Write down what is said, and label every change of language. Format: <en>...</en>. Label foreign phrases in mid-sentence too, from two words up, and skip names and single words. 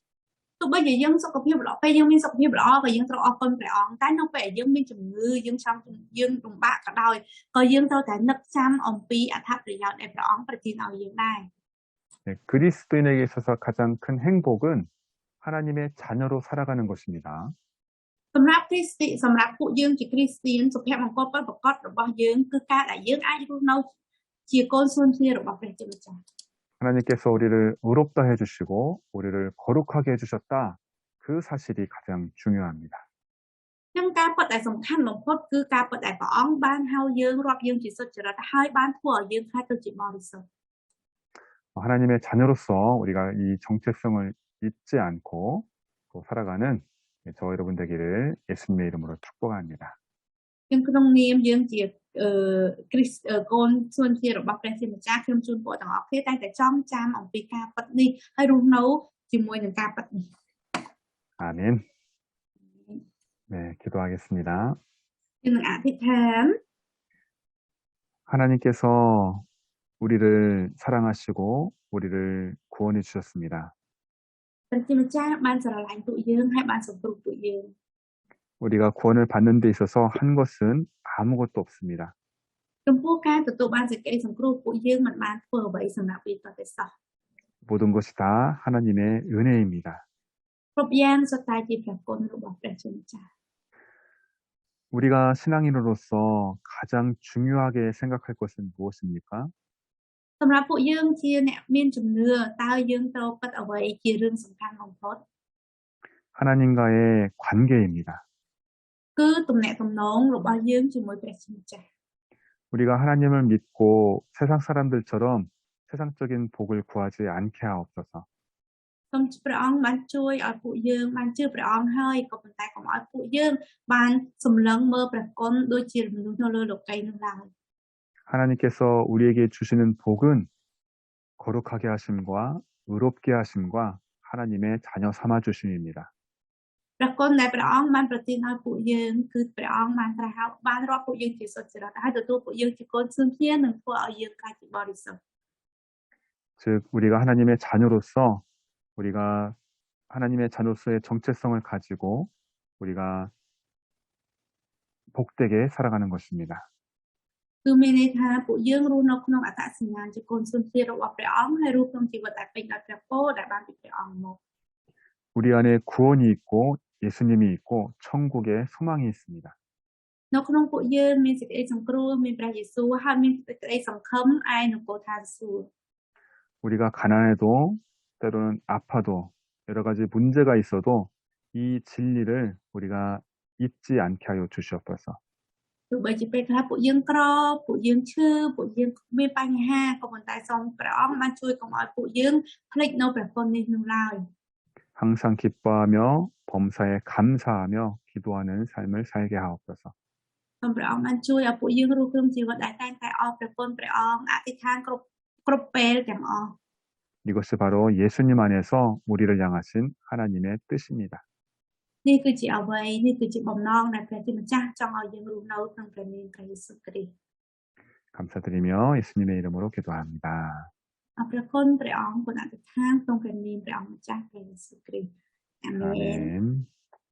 <km>ទទោះបីជាយើងសុខភាពល្អពេលយើងមានសុខភាពល្អក៏យើងត្រូវអរគុណព្រះអង្គតែនៅពេលយើងមានជំងឺយើងលំបាកក៏ដោយក៏យើងត្រូវតែនឹកចាំអំពីអត្ថប្រយោជន៍ដែលព្រះអង្គប្រទានឲ្យយើងដែរ</km> <ko>네, 그리스도인에게 있어서 가장 큰 행복은 하나님의 자녀로 살아가는 것입니다.</ko> <km>សម្រាប់ពួកយើងជាគ្រីស្ទានសុភមង្គលពិតប្រាកដរបស់យើងគឺការដែលយើងអាចរស់នៅជាកូនសុនធារបស់ព្រះជាម្ចាស់</km> <ko>하나님께서 우리를 의롭다 해주시고 우리를 거룩하게 해주셨다. 그 사실이 가장 중요합니다.</ko> <km>នឹងការពិតដែលសំខាន់បំផុតគឺការពិតដែលព្រះអង្គបានហៅយើងរាប់យើងជាសុចរិតហើយបានធ្វើឲ្យយើងខ្លាចទៅជាបរិសុទ្ធ</km> <ko>하나님의 자녀로서 우리가 이 정체성을 잊지 않고 또 살아가는 저와 여러분 되기를 예수님의 이름으로 축복합니다.</ko> <km>យើងក្នុងនាមយើងជាកូនសុនធារបស់ព្រះជាម្ចាស់ខ្ញុំជូនពរទាំងអស់គ្នាតែចងចាំអំពីការពិតនេះហើយរស់នៅជាមួយនឹងការពិតនេះ</km> <ko>아멘. 네, 기도하겠습니다.</ko> <km>យើងនឹងអធិដ្ឋាន</km> <ko>하나님께서 우리를 사랑하시고 우리를 구원해 주셨습니다.</ko> <km>ព្រះជាម្ចាស់បានស្រឡាញ់ពួកយើងហើយបានសង្គ្រោះពួកយើង</km> <ko>우리가 구원을 받는 데 있어서 한 것은 아무것도 없습니다.</ko> <km>ចំពោះការទទួលបានសេចក្តីសង្គ្រោះពួកយើងមិនបានធ្វើអ្វីសម្រាប់វាទេសោះ</km> <ko>모든 것이 다 하나님의 은혜입니다.</ko> <km>គ្រប់យ៉ាងសុទ្ធតែជាព្រះគុណរបស់ព្រះជាម្ចាស់</km> <ko>우리가 신앙인으로서 가장 중요하게 생각할 것은 무엇입니까?</ko> <km>សម្រាប់ពួកយើងជាអ្នកមានជំនឿតើយើងត្រូវគិតអ្វីជារឿងសំខាន់បំផុត</km> <ko>하나님과의 관계입니다.</ko> <km>គឺទំនាក់ទំនងរបស់យើងជាមួយព្រះជាម្ចាស់</km> <ko>우리가 하나님을 믿고 세상 사람들처럼 세상적인 복을 구하지 않게 하옵소서.</ko> <km>សូមព្រះអង្គបានជួយឲ្យពួកយើងបានជឿព្រះអង្គហើយក៏ប៉ុន្តែកុំឲ្យពួកយើងបានសម្លឹងមើលព្រះគុណដូចជាមនុស្សនៅលើលោកីយ៍នោះឡើយ</km> <ko>하나님께서 우리에게 주시는 복은 거룩하게 하심과 의롭게 하심과 하나님의 자녀 삼아 주심입니다.</ko> <km>ព្រះគុណដែលព្រះអង្គបានប្រទានឲ្យពួកយើងគឺព្រះអង្គបានត្រាស់បានរាប់ពួកយើងជាសុចរិតហើយទទួលពួកយើងជាកូនសុនធានិងធ្វើឲ្យយើងក្លាយជាបរិសុទ្ធ</km> <ko>즉 우리가 하나님의 자녀로서 우리가 하나님의 자녀로서의 정체성을 가지고 우리가 복되게 살아가는 것입니다.</ko> <km>គឺមានន័យថាពួកយើងរស់នៅក្នុងអត្តសញ្ញាណជាកូនសុនធារបស់ព្រះអង្គហើយរស់ក្នុងជីវិតដែលពេញដោយព្រះពរដែលបានពីព្រះអង្គមក</km> <ko>우리 안에 구원이 있고 예수님이 있고 천국의 소망이 있습니다.</ko> <km>នៅក្នុងពួកយើងមានសេចក្តីសង្គ្រោះមានព្រះយេស៊ូវហើយមានសេចក្តីសង្ឃឹមឯនគរឋានសួគ៌</km> <ko>우리가 가난해도 때로는 아파도 여러 가지 문제가 있어도 이 진리를 우리가 잊지 않게 하여 주시옵소서.</ko> <km>ទោះបីជាពេលខ្លះពួកយើងក្រពួកយើងឈឺពួកយើងមានបញ្ហាក៏ប៉ុន្តែសូមព្រះអង្គបានជួយកុំឲ្យពួកយើងភ្លេចនៅព្រះគុណនេះនោះឡើយ</km> <ko>항상 기뻐하며 범사에 감사하며 기도하는 삶을 살게 하옵소서.</ko> <km>សូមព្រះអង្គបានជួយឲ្យពួកយើងរស់ក្នុងជីវិតដែលតែងតែអរព្រះគុណព្រះអង្គអធិដ្ឋានគ្រប់ពេលទាំងអស់</km> <ko>이것이 바로 예수님 안에서 우리를 향하신 하나님의 뜻입니다.</ko> <km>នេះគឺជាអ្វីនេះគឺជាបំណងដែលព្រះជាម្ចាស់ចង់ឲ្យយើងរស់នៅក្នុងព្រះនាមព្រះយេស៊ូវគ្រីស្ទ</km> <ko>감사드리며 예수님의 이름으로 기도합니다.</ko> <km>អរព្រះគុណព្រះអង្គគុណអធិដ្ឋានក្នុងព្រះនាមព្រះអង្គម្ចាស់ព្រះយេស៊ូវគ្រីស្ទអាមែន</km> <ko>아멘.</ko>